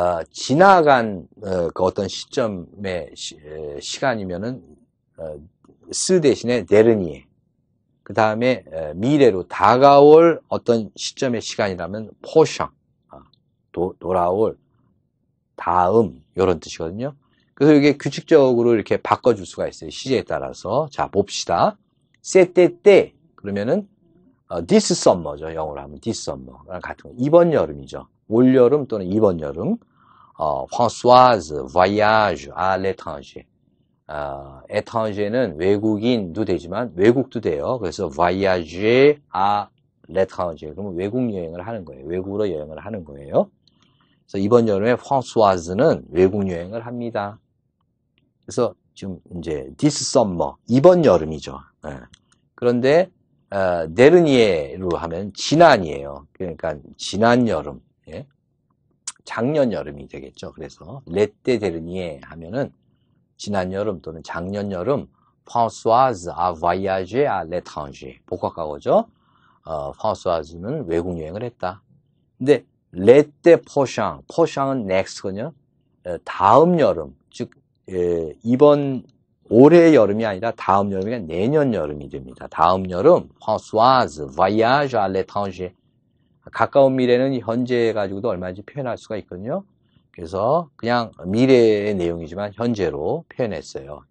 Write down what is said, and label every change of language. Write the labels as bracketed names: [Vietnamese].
[Korean] 지나간 그 어떤 시점의 시간이면은 스 대신에 데르니에, 그 다음에 미래로 다가올 어떤 시점의 시간이라면 포샹, 돌아올 다음 이런 뜻이거든요. 그래서 이게 규칙적으로 이렇게 바꿔줄 수가 있어요. 시제에 따라서. 자, 봅시다. 세때 그러면은 this summer죠. 영어로 하면 this summer랑 같은 거. 이번 여름이죠. 올 여름 또는 이번 여름. [French] Françoise voyage à l'étranger. [Korean] étranger는 외국인도 되지만 외국도 돼요. [French] 그래서 voyager à l'étranger. [Korean] 그러면 외국 여행을 하는 거예요. 외국으로 여행을 하는 거예요. 그래서 이번 여름에 프랑스와즈는 외국 여행을 합니다. 그래서 지금 이제 this summer, 이번 여름이죠. 예. 그런데 데르니에로 하면 지난이에요. 그러니까 지난 여름, 예. 작년 여름이 되겠죠. 그래서 레떼 데르니에 하면은 지난 여름 또는 작년 여름 프랑스와즈 [French] a voyagé à l'étranger. [Korean] 복합과거죠. 프랑스와즈는 외국 여행을 했다. 근데 레떼 포샹, 포샹은 next거든요. 다음 여름, 즉 이번 올해 여름이 아니라 다음 여름이 내년 여름이 됩니다. 다음 여름, [French] Françoise voyage à l'étranger. [Korean] 가까운 미래는 현재 가지고도 얼마인지 표현할 수가 있거든요. 그래서 그냥 미래의 내용이지만 현재로 표현했어요.